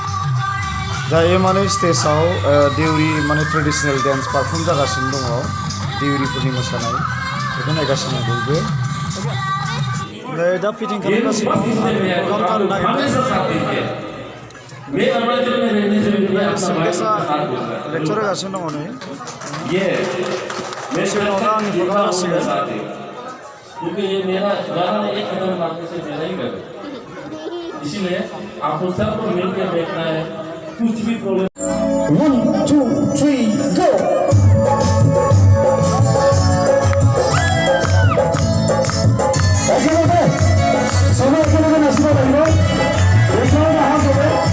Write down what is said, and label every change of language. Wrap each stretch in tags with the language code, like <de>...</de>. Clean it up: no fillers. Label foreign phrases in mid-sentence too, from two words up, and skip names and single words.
<brx>दायो माने स्टेजाव देउरि माने ट्रेडिसनेल डेन्स पारफर्म जागासिनो दङ देउरिफोरनि मोसानाय बेखौ नायगासिनो बयबो नै दा फिटिं खालामगासिनो दं प्रग्राम जानो नागिरदों सिमकेसा लेक्सार होगासिनो दङ नै दसे उनावनो आंनि प्रग्राम जासिगोन</brx> <hi>क्योंकि ये मेरा गाना एक कदम आगे से मैं नहीं कर इसीलिए आपको सबको मिलकर देखना है कुछ भी प्रॉब्लम</hi> <en>1 2 3 go</en> <as>একেলগে সবাই একেলগে নাচিব লাগিব ওচৰত আহা চবে</as>